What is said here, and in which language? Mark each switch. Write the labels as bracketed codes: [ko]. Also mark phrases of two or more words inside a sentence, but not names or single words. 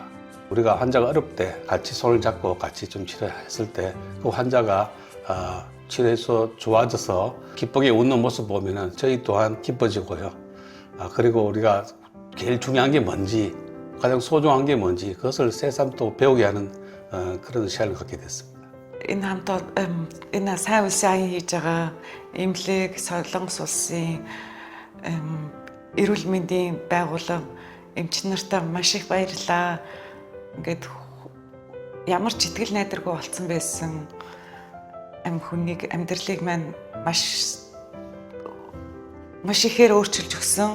[ko] 우리가 환자가 어렵을 때 같이 손을 잡고 같이 좀 치료했을 때 그 환자가 치료해서 좋아져서 기쁘게 웃는 모습 보면은 저희 또한 기뻐지고요. 그리고 우리가 제일 중요한 게 뭔지, 가장 소중한 게 뭔지 그것을 새삼 또 배우게 하는 그런 시간을 갖게 됐습니다. [mn] Энэ хамт энэ сайн улсын аян хийж байгаа эмнэлэг Солонгос улсын эрүүл мэндийн байгууллага эмч нартай маш их баярлалаа. Ингээд ямар ч итгэл найдваргүй болцсон байсан хүнийг амьдралыг маань маш ихээр өөрчилж өгсөн.